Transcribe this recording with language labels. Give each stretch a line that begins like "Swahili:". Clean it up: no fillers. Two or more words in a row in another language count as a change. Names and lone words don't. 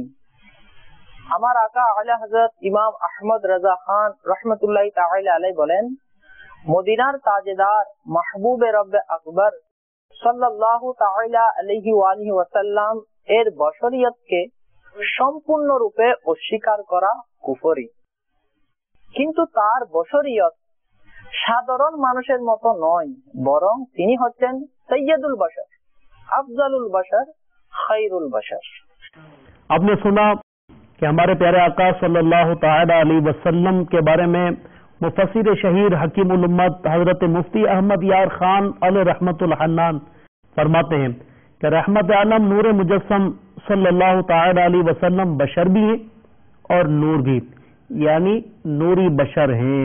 Bangla: আমার আকা আলা হযরত ইমাম আহমদ রাজা খান
Arabic: رحمة الله تعالى عليه
Bangla: বলেন, মদিনার তাজদার মাহবুবে রব্বে আকবর
Arabic: صلى الله تعالى عليه وعلى آله وسلم
Bangla: এর বশরিয়তকে সম্পূর্ণরূপে অস্বীকার করা কুফরি। কিন্তু তার বশরিয়ত সাধারণ মানুষের মতো নয়, বরং তিনি হচ্ছেন
Arabic: سيد البشر, أفضل البشر, خير البشر.
Urdu: آپ نے سنا کہ ہمارے پیارے آقا
Arabic: صلی اللہ تعالی علیہ وسلم
Urdu: کے بارے میں مفسر شہیر حکیم الامت حضرت مفتی احمد یار خان
Arabic: علیہ رحمت الحنان
Urdu: فرماتے ہیں کہ رحمت عالم نور مجسم
Arabic: صلی اللہ تعالی علیہ وسلم
Urdu: بشر بھی ہیں اور نور بھی، یعنی نوری بشر ہیں۔